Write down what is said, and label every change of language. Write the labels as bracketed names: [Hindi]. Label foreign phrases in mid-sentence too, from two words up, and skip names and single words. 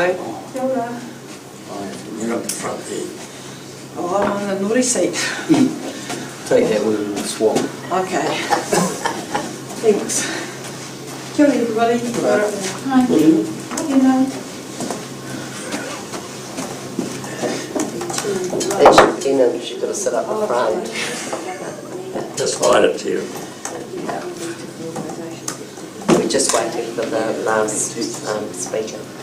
[Māori] Kia ora. [English] You're up the front there. Oh, I'm on the naughty seat. Take that one and swap. Okay. Thanks. [Māori] Kia ora, [English] everybody. Hi. How do you know? That's your tenant, she's got to sit up the front. Just hide it to you. We're just waiting for the last speaker.